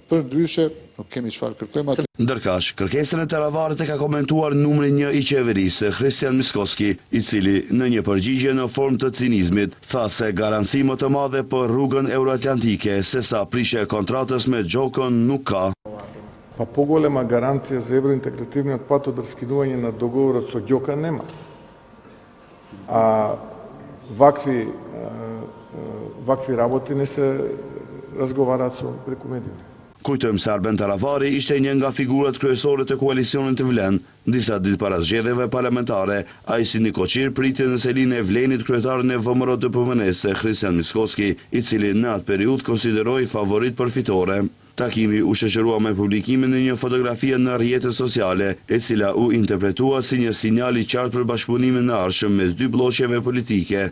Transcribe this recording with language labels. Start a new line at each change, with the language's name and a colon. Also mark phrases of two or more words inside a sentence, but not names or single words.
Albanian: Për ndryshe, nuk kemi çfarë kërkojmë atë. Ndërkaq, kërkesën e Taravarit e ka komentuar numri 1 i qeverisë, Kristian Mickoski, i cili në një përgjigje në formë të cinizmit tha se garanci më të madhe për rrugën euroatlantike sesa prishja e kontratës me Gjokën nuk ka.
Macedonian: Pa по-голема гаранция за евроинтегративниот пат од раскинување на договорот со Ѓока нема. А вакви работи не се разговараат преку медиите.
Albanian: Kujtojmë se Arben Taravari ishte një nga figurat kryesore të koalicionit të Vlen. Disa ditë para zgjedhjeve parlamentare, ai si një koqir priti në selinë e Vlenit kryetarin e VMRO-DPMN-s, Kristian Mickoski, i cili në atë periudhë konsideroi favorit përfitore. Takimi u shoqërua me publikimin e një fotografie në rrjetet sociale, e cila u interpretua si një sinjal i qartë për bashkëpunimin e ardhshëm mes dy bloqeve politike.